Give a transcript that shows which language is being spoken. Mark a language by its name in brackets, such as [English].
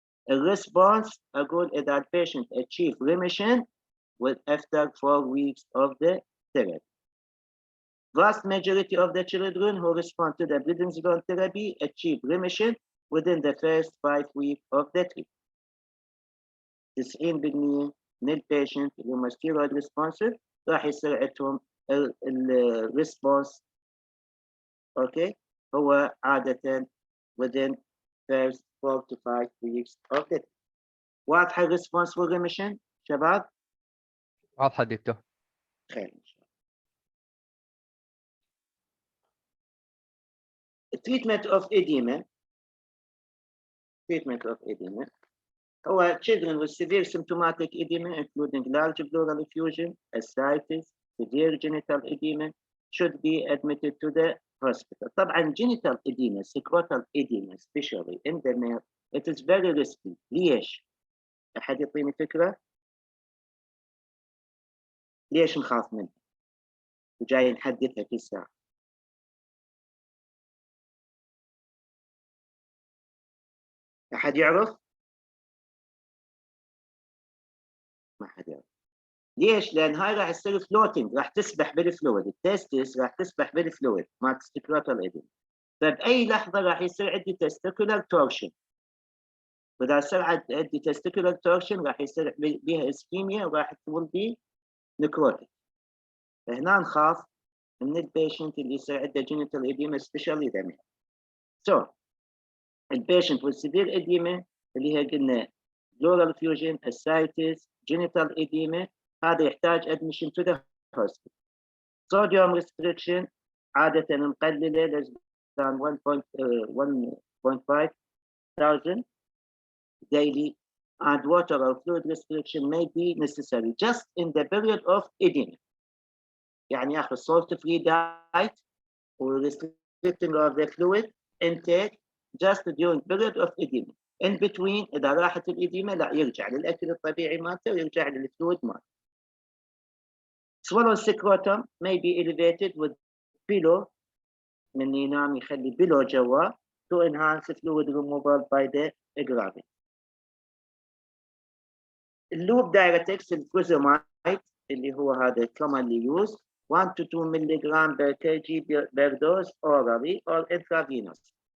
[Arabic] الريسبونس اقول اذا البيشنت [English] achieve remission with after 4 weeks of the therapy. Vast majority of the children who respond to the prednisolone therapy achieve remission within the first 5 weeks of the treatment. [Arabic] 90% من البيشنت اللي هم steroid responsive راح يصير عندهم الريسبونس اوكي هو عادة [English] within first 4 to 5 weeks of the treatment. [Arabic] واضحة الريسبونس والريميشن شباب؟ واضحة دكتور. خير ان شاء الله. [English] Treatment of edema. Treatment of edema. هو children with severe symptomatic edema including large pleural effusion, ascites, severe genital edema should be admitted to the hospital. [Arabic] طبعا [English] genital edema, secretal edema especially in the male, it is very risky. [Arabic] ليش؟ أحد يعطيني فكرة؟ ليش نخاف منها؟ وجاي نحدثها في الساعة. أحد يعرف؟ ما حد يعرف. ليش؟ لان هاي راح تصير فلوتنج، راح تسبح بالفلويد، التستس راح تسبح بالفلويد مع تستيكولار ايديما. فباي لحظه راح يصير عندي تستيكولار تورشن، واذا صار عندي تستيكولار تورشن راح يصير بها اسكيميا وراح تولد بي نكروتيك. فهنا نخاف من البيشنت اللي يصير عنده جينيتال ايديما سبيشالي دمي. سو البيشنت والسيفير ايديما اللي هي قلنا pleural effusion, ascites, genital edema، هذا يحتاج [English] admission to the hospital. Sodium restriction عادة مقللة less than 1.5 thousand daily, and water or fluid restriction may be necessary just in the period of edema. [Arabic] يعني ياخذ [English] salt free diet or restricting of the fluid intake just during period of edema. in between [Arabic] إذا راحت الإديمة لا يرجع للأكل الطبيعي مالته ويرجع للفلويد مالته. [English] Swallow secretum may be elevated with below، [Arabic] من ينام يخلي [English] below جوا to enhance fluid removal by the gravity. اللوب diuretics [Arabic] الفوزامايد اللي هو هذا [English] commonly used 1 to 2 milligram per kg per dose orally or intravenous.